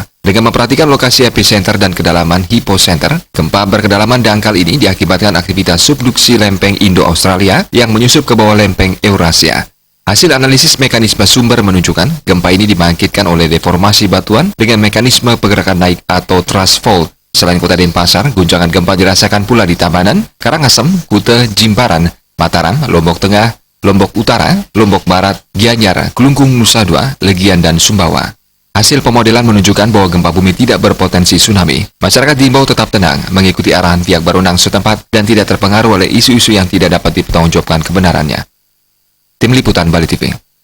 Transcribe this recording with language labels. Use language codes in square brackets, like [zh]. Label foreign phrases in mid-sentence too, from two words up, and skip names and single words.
[id] Dengan memperhatikan lokasi epicenter dan kedalaman hipocenter, gempa berkedalaman dangkal ini diakibatkan aktivitas subduksi lempeng Indo-Australia yang menyusup ke bawah lempeng Eurasia. Hasil analisis mekanisme sumber menunjukkan gempa ini dibangkitkan oleh deformasi batuan dengan mekanisme pergerakan naik atau thrust fault. Selain kota Denpasar, guncangan gempa dirasakan pula di Tabanan, Karangasem, Kuta, Jimbaran, Mataram, Lombok Tengah, Lombok Utara, Lombok Barat, Gianyar, Kelungkung, Nusa Dua, Legian, dan Sumbawa. Hasil pemodelan menunjukkan bahwa gempa bumi tidak berpotensi tsunami. Masyarakat diimbau tetap tenang, mengikuti arahan pihak berwenang setempat, dan tidak terpengaruh oleh isu-isu yang tidak dapat dipertanggungjawabkan kebenarannya. Tim Liputan Bali TV.